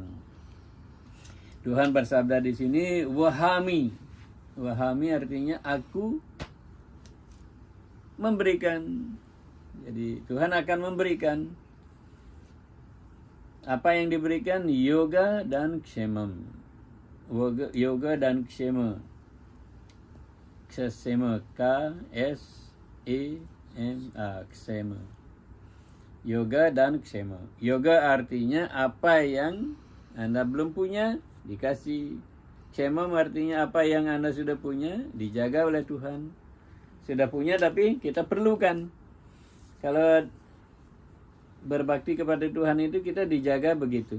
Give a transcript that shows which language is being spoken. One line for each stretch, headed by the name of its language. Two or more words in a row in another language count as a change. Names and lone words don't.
Indonesian: Tuhan bersabda di sini wahami. Wahami artinya aku memberikan. Jadi Tuhan akan memberikan. Apa yang diberikan? Yoga dan kshemam. Yoga dan kshema. Kshema, K-S-E-M-A, kshema. Yoga dan kshema. Yoga artinya apa yang Anda belum punya, dikasih. Kshemam artinya apa yang Anda sudah punya, dijaga oleh Tuhan. Sudah punya tapi kita perlukan. Kalau berbakti kepada Tuhan itu kita dijaga begitu.